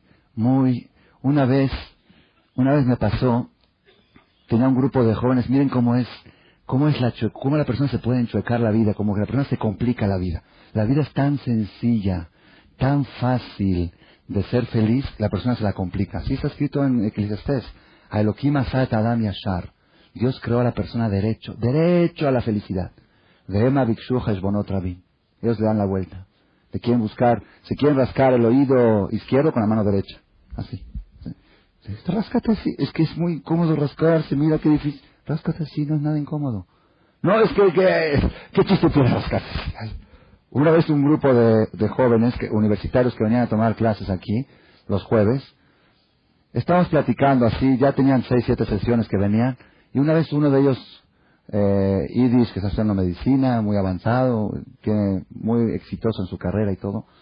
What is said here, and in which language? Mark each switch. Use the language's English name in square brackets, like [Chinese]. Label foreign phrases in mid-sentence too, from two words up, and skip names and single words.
[Spanish] Una vez me pasó, tenía un grupo de jóvenes, miren cómo la persona se puede enchuecar la vida, como que la persona se complica la vida. La vida es tan sencilla, tan fácil de ser feliz, la persona se la complica. Así está escrito en Eclesiastés. [Hebrew] האלוהים עשה את האדם ישר. [Spanish] Dios creó a la persona derecho a la felicidad. [Hebrew] והמה ביקשו חשבונות רבים. [Spanish] Ellos le dan la vuelta. Se quieren rascar el oído izquierdo con la mano derecha. Así. Ráscate así. Es que es muy incómodo rascarse. Mira qué difícil. Ráscate así, no es nada incómodo. No, es que ¿qué chiste tiene rascarse? Una vez un grupo de jóvenes universitarios que venían a tomar clases aquí, los jueves, estábamos platicando así, ya tenían 6, 7 sesiones que venían, y una vez uno de ellos, Idis, que está haciendo medicina, muy avanzado, muy exitoso en su carrera y todo,